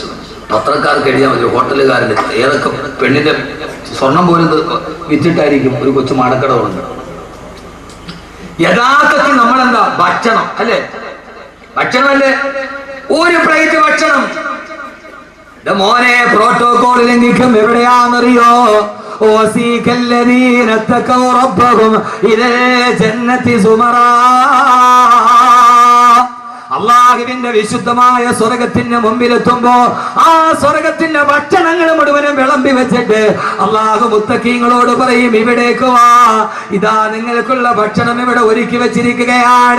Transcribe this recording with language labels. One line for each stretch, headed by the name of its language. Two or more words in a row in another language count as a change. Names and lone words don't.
Malayalam: പത്രക്കാർക്ക് എഴുതിയാൽ മതി, ഹോട്ടലുകാരൻ്റെ ഏതൊക്കെ പെണ്ണിന്റെ സ്വർണം പോലും വിറ്റിട്ടായിരിക്കും ഒരു കൊച്ചു മാടക്കട തുടങ്ങുന്നത്. യഥാർത്ഥത്തിൽ നമ്മളെന്താ? ഭക്ഷണം അല്ലേ? ഭക്ഷണമല്ലേ? ഒരു പ്ലേറ്റ് ഭക്ഷണം. മോനെ, പ്രോട്ടോകോൾ ലംഘിക്കും എവിടെയാണെന്നറിയോ?
Arabic: وسيك اتقوا ربهم إلى الجنة زمرا.
Malayalam: അള്ളാഹുവിന്റെ വിശുദ്ധമായ സ്വർഗത്തിന്റെ മുമ്പിലെത്തുമ്പോ ആ സ്വർഗത്തിന്റെ ഭക്ഷണങ്ങൾ മുഴുവനും വിളമ്പി വെച്ചിട്ട് അള്ളാഹു മുത്തഖീങ്ങളോട് പറയും, ഇവിടേക്ക് വാ, ഇതാ നിങ്ങൾക്കുള്ള ഭക്ഷണം ഇവിടെ ഒരുക്കി വെച്ചിരിക്കുകയാണ്.